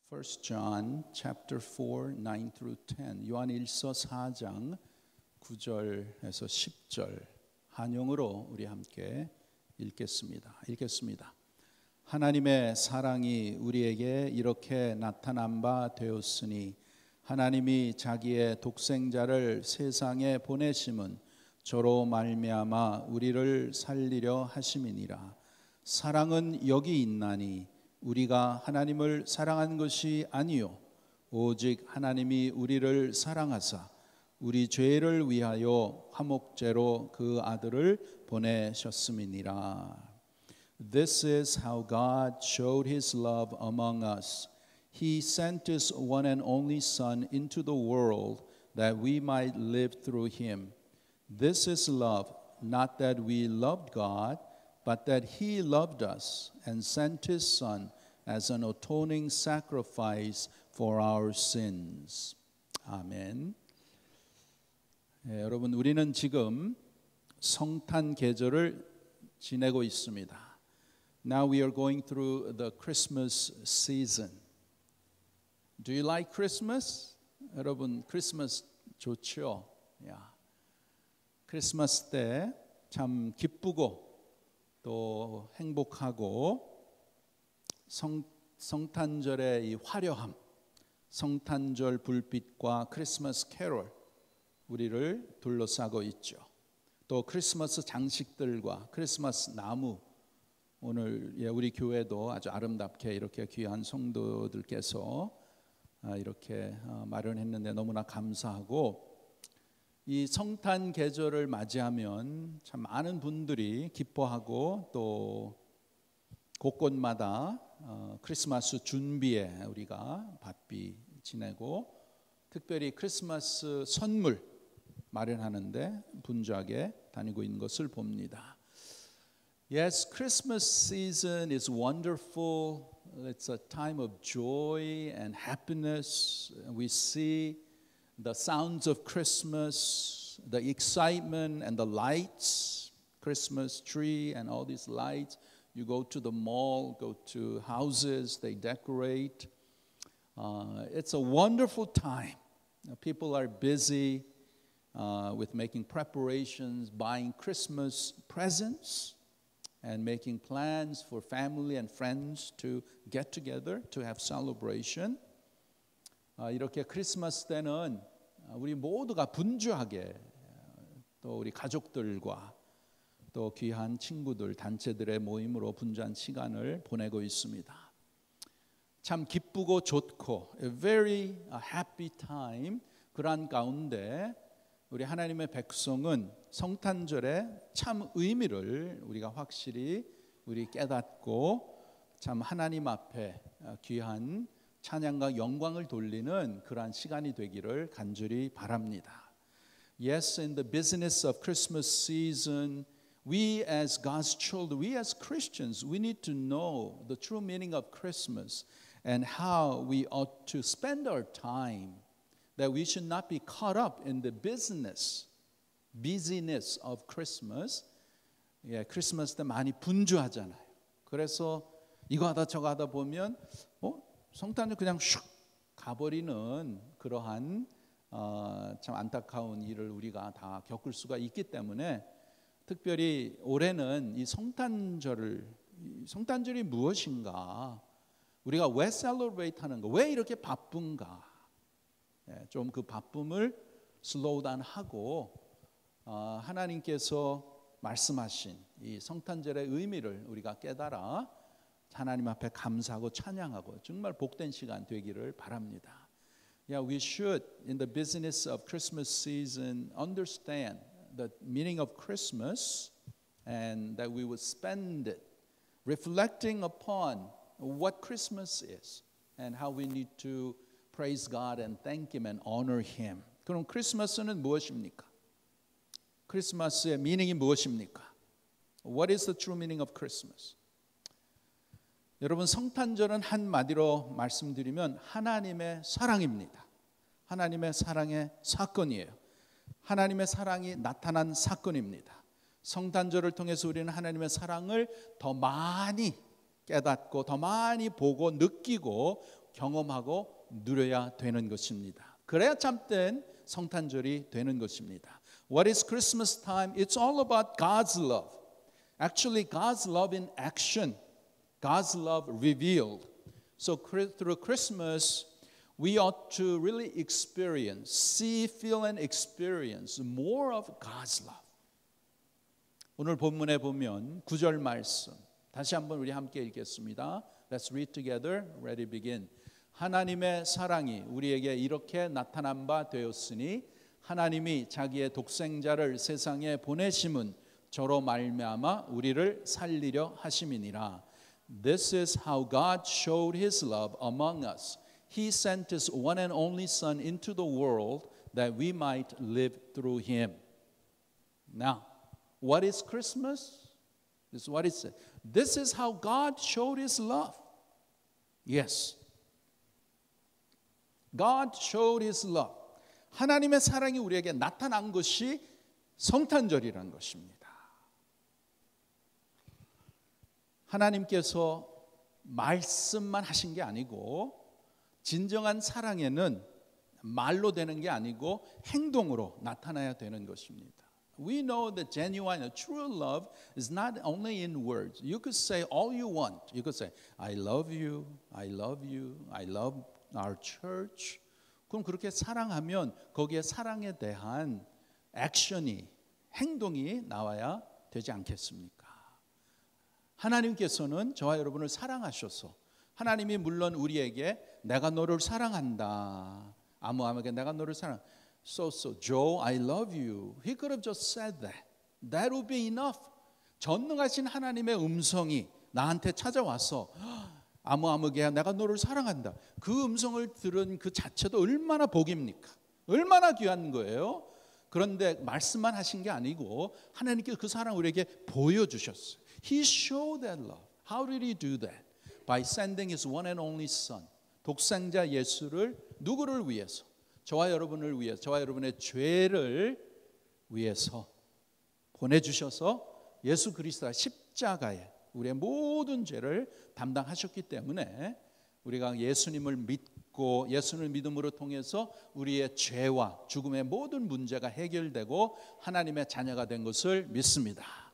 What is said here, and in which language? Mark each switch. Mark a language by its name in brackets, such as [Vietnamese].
[English] First John chapter 4, 9 through 10. [Korean] 요한일서 4장 9절에서 10절 한영으로 우리 함께 읽겠습니다. 하나님의 사랑이 우리에게 이렇게 나타난 바 되었으니 하나님이 자기의 독생자를 세상에 보내심은 저로 말미암아 우리를 살리려 하심이니라. 사랑은 여기 있나니 우리가 하나님을 사랑한 것이 아니요 오직 하나님이 우리를 사랑하사 우리 죄를 위하여 화목제로 그 아들을 보내셨음이니라. [English] This is how God showed his love among us. He sent his one and only Son into the world that we might live through him. This is love, not that we loved God, but that he loved us and sent his Son as an atoning sacrifice for our sins. [Korean] 아멘. 여러분, 우리는 지금 성탄 계절을 지내고 있습니다. [English] Now we are going through the Christmas season. Do you like Christmas? [Korean] 여러분, 크리스마스 좋죠? 크리스마스 때 참 기쁘고 또 행복하고 성탄절의 이 화려함, 성탄절 불빛과 크리스마스 캐롤 우리를 둘러싸고 있죠. 또 크리스마스 장식들과 크리스마스 나무, 오늘 우리 교회도 아주 아름답게 이렇게 귀한 성도들께서 이렇게 마련했는데 너무나 감사하고, 이 성탄 계절을 맞이하면 참 많은 분들이 기뻐하고 또 곳곳마다 크리스마스 준비에 우리가 바삐 지내고, 특별히 크리스마스 선물 마련하는데 분주하게 다니고 있는 것을 봅니다. [English] Yes, Christmas season is wonderful. It's a time of joy and happiness. We see the sounds of Christmas, the excitement and the lights, Christmas tree and all these lights. You go to the mall, go to houses, they decorate. It's a wonderful time. People are busy with making preparations, buying Christmas presents, and making plans for family and friends to get together to have celebration. [Korean] 이렇게 크리스마스 때는 우리 모두가 분주하게 또 우리 가족들과 또 귀한 친구들, 단체들의 모임으로 분주한 시간을 보내고 있습니다. 참 기쁘고 좋고 [English] a very happy time. [Korean] 그러한 가운데 우리 하나님의 백성은 성탄절의 참 의미를 우리가 확실히 우리 깨닫고 참 하나님 앞에 귀한 찬양과 영광을 돌리는 그러한 시간이 되기를 간절히 바랍니다. [English] Yes, in the business of Christmas season, we as God's children, we as Christians, we need to know the true meaning of Christmas and how we ought to spend our time, that we should not be caught up in the busyness of Christmas. [Korean] 크리스마스 때 많이 분주하잖아요. 그래서 이거 하다 저거 하다 보면 성탄절 그냥 슉 가버리는 그러한 참 안타까운 일을 우리가 다 겪을 수가 있기 때문에, 특별히 올해는 이 성탄절이 무엇인가, 우리가 왜 셀러브레이트 하는가, 왜 이렇게 바쁜가, 좀 그 바쁨을 [English] 슬로우 다운 [Korean] 하고 하나님께서 말씀하신 이 성탄절의 의미를 우리가 깨달아 하나님 앞에 감사하고 찬양하고 정말 복된 시간 되기를 바랍니다. [English] Yeah, we should in the business of Christmas season understand the meaning of Christmas, and that we would spend it reflecting upon what Christmas is and how we need to praise God and thank Him and honor Him. [Korean] 그럼 크리스마스는 무엇입니까? 크리스마스의 미닝이 무엇입니까? [English] What is the true meaning of Christmas? [Korean] 여러분, 성탄절은 한마디로 말씀드리면 하나님의 사랑입니다. 하나님의 사랑의 사건이에요. 하나님의 사랑이 나타난 사건입니다. 성탄절을 통해서 우리는 하나님의 사랑을 더 많이 깨닫고 더 많이 보고 느끼고 경험하고 누려야 되는 것입니다. 그래야 참된 성탄절이 되는 것입니다. [English] What is Christmas time? It's all about God's love. Actually, God's love in action. God's love revealed. So through Christmas, we ought to really experience, see, feel, and experience more of God's love. [Korean] 오늘 본문에 보면 9절 말씀 다시 한번 우리 함께 읽겠습니다. [English] Let's read together. Ready, begin. [Korean] 하나님의 사랑이 우리에게 이렇게 나타난 바 되었으니 하나님이 자기의 독생자를 세상에 보내심은 저로 말미암아 우리를 살리려 하심이니라. [English] This is how God showed His love among us. He sent His one and only Son into the world that we might live through Him. Now, what is Christmas? This is what it says. This is how God showed His love. Yes. God showed His love. [Korean] 하나님의 사랑이 우리에게 나타난 것이 성탄절이라는 것입니다. 하나님께서 말씀만 하신 게 아니고 진정한 사랑에는 말로 되는 게 아니고 행동으로 나타나야 되는 것입니다. [English] We know that genuine, true love is not only in words. You could say all you want. You could say, I love you, I love you, I love our church. [Korean] 그럼 그렇게 사랑하면 거기에 사랑에 대한 액션이, 행동이 나와야 되지 않겠습니까? 하나님께서는 저와 여러분을 사랑하셔서 하나님이 물론 우리에게 내가 너를 사랑한다. 아무에게 내가 너를 사랑. [English] So Joe, I love you. He could have just said that. That would be enough. [Korean] 전능하신 하나님의 음성이 나한테 찾아와서 아무에게 내가 너를 사랑한다. 그 음성을 들은 그 자체도 얼마나 복입니까? 얼마나 귀한 거예요. 그런데 말씀만 하신 게 아니고 하나님께서 그 사랑을 우리에게 보여주셨어요. [English] He showed that love. How did He do that? By sending His one and only Son. [Korean] 독생자 예수를 누구를 위해서? 저와 여러분을 위해서, 저와 여러분의 죄를 위해서 보내주셔서 예수 그리스도가 십자가에 우리의 모든 죄를 담당하셨기 때문에 우리가 예수님을 믿고 예수를 믿음으로 통해서 우리의 죄와 죽음의 모든 문제가 해결되고 하나님의 자녀가 된 것을 믿습니다.